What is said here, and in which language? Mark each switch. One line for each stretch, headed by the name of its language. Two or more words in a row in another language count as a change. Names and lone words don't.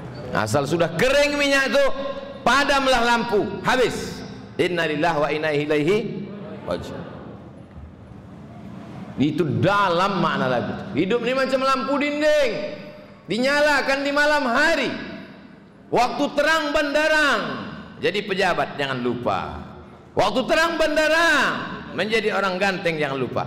Indonesian: Asal sudah kering minyak itu, padamlah lampu, habis.
Arabic: إنا لله وإنا إليه راجعون.
Indonesian: Itu dalam makna lagu. Hidup ini macam lampu dinding, dinyalakan di malam hari, waktu terang benderang. Jadi pejabat jangan lupa, waktu terang benderang menjadi orang ganteng jangan lupa.